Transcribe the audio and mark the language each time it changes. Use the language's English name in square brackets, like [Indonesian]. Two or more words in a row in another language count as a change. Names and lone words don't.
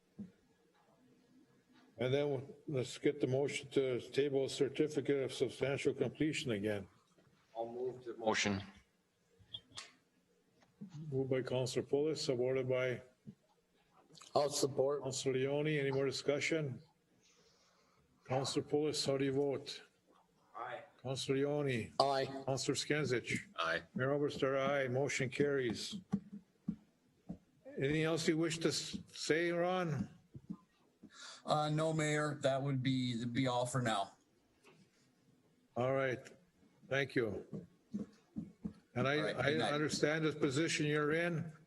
[English] And then let's get the motion to table a certificate of substantial completion again. I'll move to Motion. Moved by Councilor Pulis, supported by I'll support. Councilor Leone. Any more discussion? Councilor Pulis, how do you vote? Aye. Councilor Leone. Aye. Councilor Skenzich. Aye. Mayor Oberstar, aye. Motion carries. Anything else you wish to say, Ron? No, Mayor, that would be all for now. All right. Thank you. And I understand the position you're in.